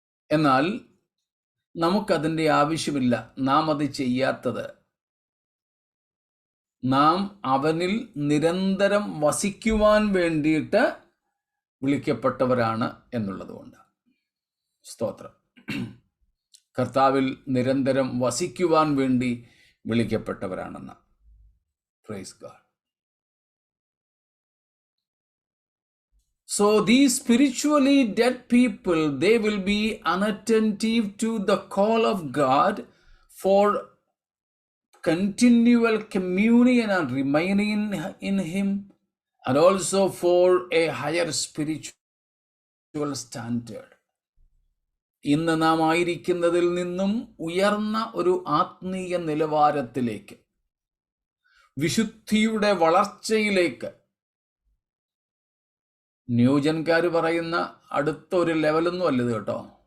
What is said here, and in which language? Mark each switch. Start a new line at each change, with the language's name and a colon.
Malayalam: എന്നാൽ നമുക്കതിൻ്റെ ആവശ്യമില്ല. നാം അത് ചെയ്യാത്തത് നാം അവനിൽ നിരന്തരം വസിക്കുവാൻ വേണ്ടിയിട്ട് വിളിക്കപ്പെട്ടവരാണ് എന്നുള്ളതുകൊണ്ട്. സ്തോത്രം. കർത്താവിൽ നിരന്തരം വസിക്കുവാൻ വേണ്ടി വിളിക്കപ്പെട്ടവരാണെന്ന്.
English: Praise God. So these spiritually dead people, they will be unattentive to the call of God for continual communion and remaining in Him, and also for a higher spiritual standard.
Malayalam: ഇന്ന് നാം ആയിരിക്കുന്നതിൽ നിന്നും ഉയർന്ന ഒരു ആത്മീയ നിലവാരത്തിലേക്ക്, വിശുദ്ധിയുടെ വളർച്ചയിലേക്ക്, ന്യൂജൻകാർ പറയുന്ന അടുത്തൊരു ലെവലൊന്നും അല്ലത് കേട്ടോ.